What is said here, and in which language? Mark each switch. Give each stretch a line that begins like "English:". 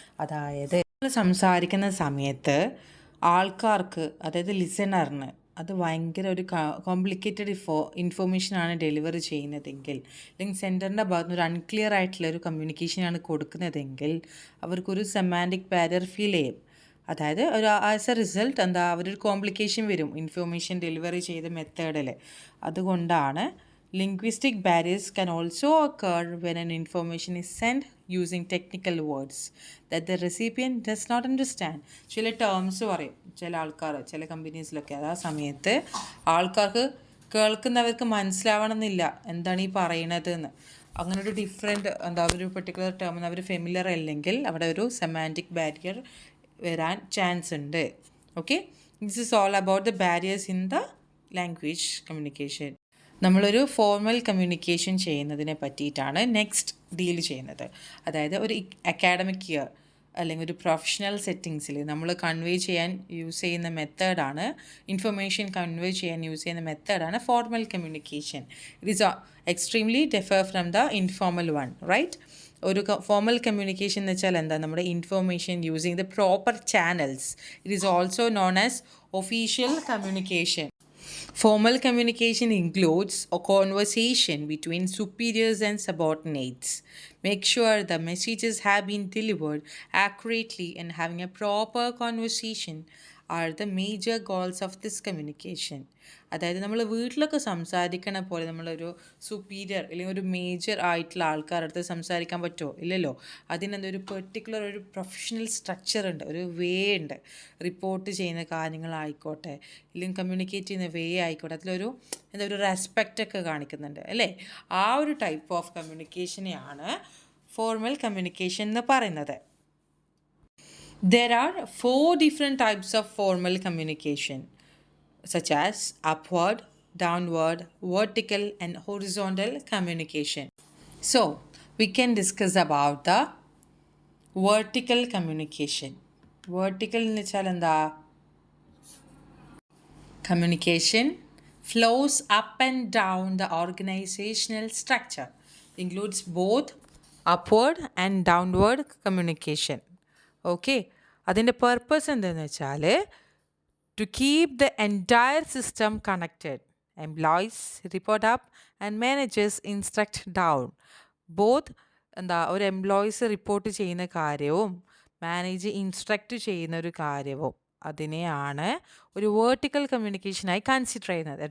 Malayalam: അതായത് നമ്മൾ സംസാരിക്കുന്ന സമയത്ത് ആൾക്കാർക്ക്, അതായത് ലിസണറിന്, അത് ഭയങ്കര ഒരു കോംപ്ലിക്കേറ്റഡ് ഇൻഫോർമേഷനാണ് ഡെലിവറി ചെയ്യുന്നതെങ്കിൽ, അല്ലെങ്കിൽ സെൻറ്ററിൻ്റെ ഭാഗത്ത് നിന്ന് ഒരു അൺക്ലിയർ ആയിട്ടുള്ള ഒരു കമ്മ്യൂണിക്കേഷനാണ് കൊടുക്കുന്നതെങ്കിൽ അവർക്കൊരു സെമാൻറ്റിക് ബാരിയർ ഫീൽ ചെയ്യും. അതായത്
English: as a result
Malayalam: അവരൊരു കോംപ്ലിക്കേഷൻ വരും ഇൻഫോർമേഷൻ ഡെലിവറി ചെയ്ത മെത്തേഡിൽ. അതുകൊണ്ടാണ്
English: Linguistic barriers can also occur when an information is sent using technical words that the recipient does not understand.
Malayalam: ചില ടേംസ് പറയും ചില ആൾക്കാർ ചില കമ്പനീസിലൊക്കെ. ആ സമയത്ത് ആൾക്കാർക്ക് കേൾക്കുന്നവർക്ക് മനസ്സിലാവണമെന്നില്ല എന്താണ് ഈ പറയണത് എന്ന്. അങ്ങനെ ഒരു ഡിഫറെൻറ്റ് ഒരു പെർട്ടിക്കുലർ ടേം അവർ ഫെമിലിയർ അല്ലെങ്കിൽ അവിടെ ഒരു സെമാൻറ്റിക് ബാരിയർ വരാൻ ചാൻസ് ഉണ്ട്.
English: Okay, this is all about the barriers in the language communication.
Malayalam: നമ്മളൊരു ഫോർമൽ കമ്മ്യൂണിക്കേഷൻ ചെയ്യുന്നതിനെ പറ്റിയിട്ടാണ് നെക്സ്റ്റ് ഡീൽ ചെയ്യുന്നത്. അതായത് ഒരു അക്കാഡമിക് ഇയർ അല്ലെങ്കിൽ ഒരു പ്രൊഫഷണൽ സെറ്റിങ്സിൽ നമ്മൾ കൺവേ ചെയ്യാൻ യൂസ് ചെയ്യുന്ന മെത്തേഡാണ്, ഇൻഫർമേഷൻ കൺവേ ചെയ്യാൻ യൂസ് ചെയ്യുന്ന മെത്തേഡാണ് formal communication.
English: It is extremely differ from the informal one, right?
Malayalam: ഒരു ഫോർമൽ കമ്മ്യൂണിക്കേഷൻ എന്ന് വെച്ചാൽ നമ്മുടെ information
English: Using the proper channels. It is also known as official communication. Formal communication includes a conversation between superiors and subordinates. Make sure the messages have been delivered accurately and having a proper conversation are the major goals of this communication.
Malayalam: അതായത് നമ്മൾ വീട്ടിലൊക്കെ സംസാരിക്കണ പോലെ നമ്മളൊരു superior അല്ലെങ്കിൽ ഒരു major ആയിട്ടുള്ള ആൾക്കാരുടെ അടുത്ത് സംസാരിക്കാൻ പറ്റുമോ? ഇല്ലല്ലോ. അതിനെന്തൊരു പെർട്ടിക്കുലർ ഒരു പ്രൊഫഷണൽ സ്ട്രക്ചർ ഉണ്ട്, ഒരു വേ ഉണ്ട്. റിപ്പോർട്ട് ചെയ്യുന്ന കാര്യങ്ങളായിക്കോട്ടെ, അല്ലെങ്കിൽ കമ്മ്യൂണിക്കേറ്റ് ചെയ്യുന്ന വേ ആയിക്കോട്ടെ, അതിലൊരു ഒരു റെസ്പെക്റ്റ് ഒക്കെ കാണിക്കുന്നുണ്ട് അല്ലേ? ആ ഒരു ടൈപ്പ് ഓഫ് കമ്മ്യൂണിക്കേഷനെയാണ് ഫോർമൽ കമ്മ്യൂണിക്കേഷൻ എന്ന് പറയുന്നത്.
English: There are 4 different types of formal communication, such as upward, downward, vertical, and horizontal communication. So, we can discuss about the vertical communication.
Malayalam: Vertical എന്ന് വെച്ചാൽ എന്താ?
English: Communication flows up and down the organizational structure, includes both upward and downward communication. Okay,
Malayalam: അതിൻ്റെ
English: purpose
Malayalam: എന്താണെന്ന് വെച്ചാൽ
English: To keep the entire system connected. Employees report up and managers instruct down.
Malayalam: Both ഒരു employees report ചെയ്യുന്ന കാര്യവും manage instruct ചെയ്യുന്ന ഒരു കാര്യവും അതിനെയാണ് ഒരു വേർട്ടിക്കൽ കമ്മ്യൂണിക്കേഷനായി കൺസിഡർ ചെയ്യുന്നത്.